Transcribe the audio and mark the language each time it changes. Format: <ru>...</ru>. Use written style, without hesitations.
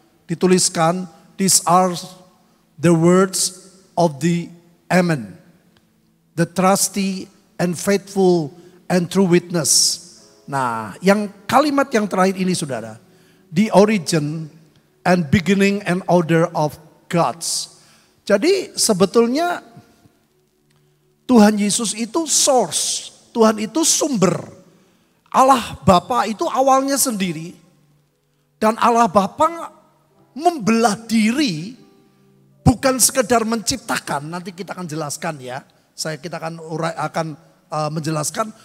<id>Dituliskan,</id> <en>these are the words of the Amen, the trusty and faithful and true witness.</en> <id>Nah, yang kalimat yang terakhir ini, saudara.</id> <en>The origin and beginning and order of Gods.</en> <id>Jadi sebetulnya Tuhan Yesus itu source. Tuhan itu sumber. Allah Bapa itu awalnya sendiri. Dan Allah Bapa membelah diri. Bukan sekedar menciptakan. Nanti kita akan jelaskan ya. Kita akan menjelaskan.</id>